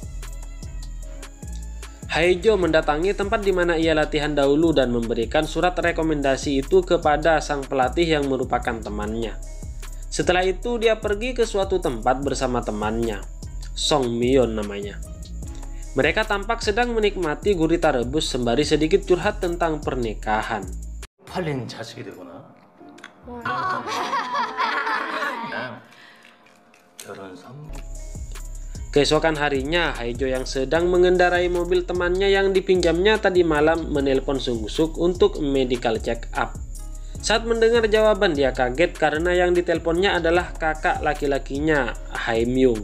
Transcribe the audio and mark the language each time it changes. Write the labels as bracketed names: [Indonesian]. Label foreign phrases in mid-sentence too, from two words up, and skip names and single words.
[Indonesian] Haejo mendatangi tempat di mana ia latihan dahulu dan memberikan surat rekomendasi itu kepada sang pelatih yang merupakan temannya. Setelah itu dia pergi ke suatu tempat bersama temannya, Song Myon namanya. Mereka tampak sedang menikmati gurita rebus sembari sedikit curhat tentang pernikahan. [Korean] 팔린 자식이 되구나. 그냥 결혼 선물. [Indonesian] Keesokan harinya, Haejo yang sedang mengendarai mobil temannya yang dipinjamnya tadi malam menelpon Sung-suk untuk [English] medical check up. [Indonesian] Saat mendengar jawaban, dia kaget karena yang diteleponnya adalah kakak laki-lakinya, Hae-myung.